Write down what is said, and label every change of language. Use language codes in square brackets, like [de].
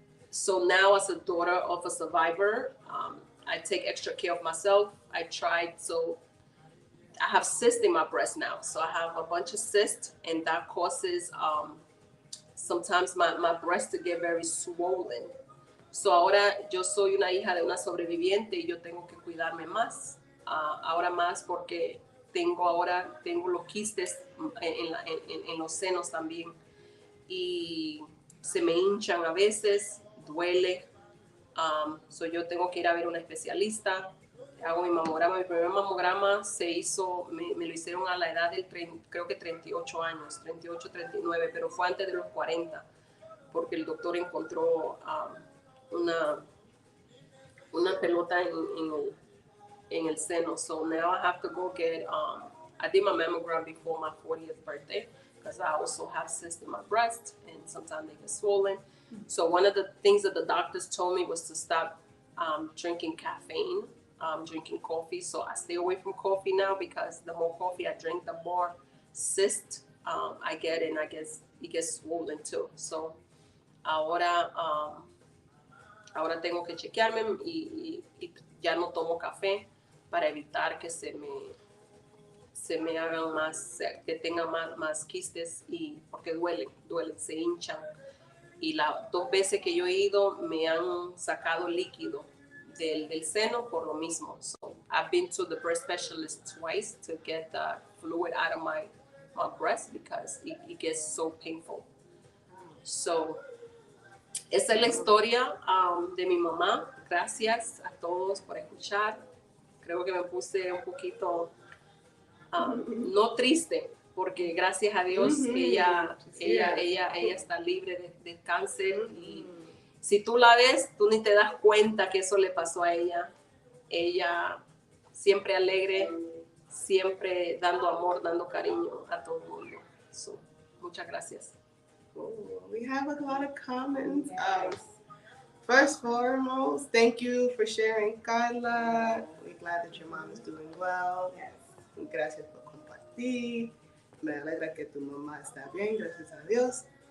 [en] So now, as a daughter of a survivor, I take extra care of myself. I have cysts in my breast now. So I have a bunch of cysts, and that causes sometimes my breasts to get very swollen. [es] So ahora yo soy una hija de una sobreviviente y yo tengo que cuidarme más. Ahora más porque tengo los quistes en los senos también. Y se me hinchan a veces, duele. So yo tengo que ir a ver una especialista. Hago mi mamograma. Mi primer mamograma me lo hicieron a la edad del creo que 38 años, 38, 39, pero fue antes de los 40, porque el doctor encontró una pelota en el seno. [en] So now I have to go get, I did my mammogram before my 40th birthday, because I also have cysts in my breast, and sometimes they get swollen. So one of the things that the doctors told me was to stop drinking caffeine, drinking coffee. So I stay away from coffee now, because the more coffee I drink, the more cysts I get, and I guess it gets swollen too. [es] So ahora tengo que chequearme y ya no tomo café para evitar que se me hagan que tengan más quistes, y porque duelen, se hinchan. y las 2 veces que yo he ido me han sacado líquido del seno por lo mismo. [en] So I've been to the breast specialist twice to get the fluid out of my breast because it gets so painful. [es] So esa es la historia de mi mamá. Gracias a todos por escuchar. Creo que me puse un poquito no triste, porque gracias a Dios ella está libre de cáncer y si tú la ves, tú ni te das cuenta que eso le pasó a ella. Ella siempre alegre, siempre dando amor, dando cariño a todo el mundo. So, muchas gracias. [en] Oh, we have a lot of comments. First foremost, thank you for sharing, Carla. We're glad that your mom is doing well. [es] Yes. Gracias por compartir. Me alegra que tu mamá está bien, gracias a Dios.